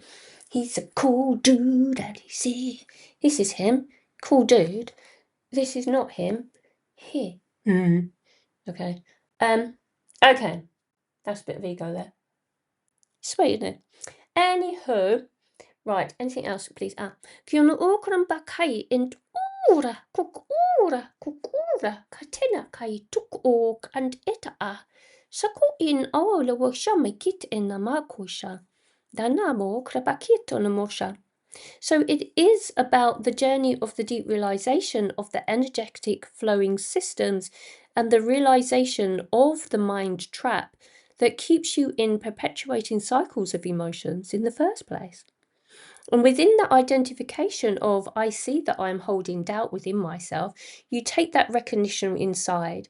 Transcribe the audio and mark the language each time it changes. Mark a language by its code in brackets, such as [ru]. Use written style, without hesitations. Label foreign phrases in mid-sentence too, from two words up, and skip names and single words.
[en] He's a cool dude, and he see. This is him. Cool dude. This is not him. Here. Okay. Okay. That's a bit of ego there. Sweet, isn't it? Anywho, right. Anything else, please? Kiona okran bakai in ora, kukura, katina kai tuk ok and ita Sako in ola wo shamakit in namakusha. Danamo krabakito namosha. So it is about the journey of the deep realization of the energetic flowing systems and the realization of the mind trap that keeps you in perpetuating cycles of emotions in the first place. And within that identification of, I see that I'm holding doubt within myself, you take that recognition inside.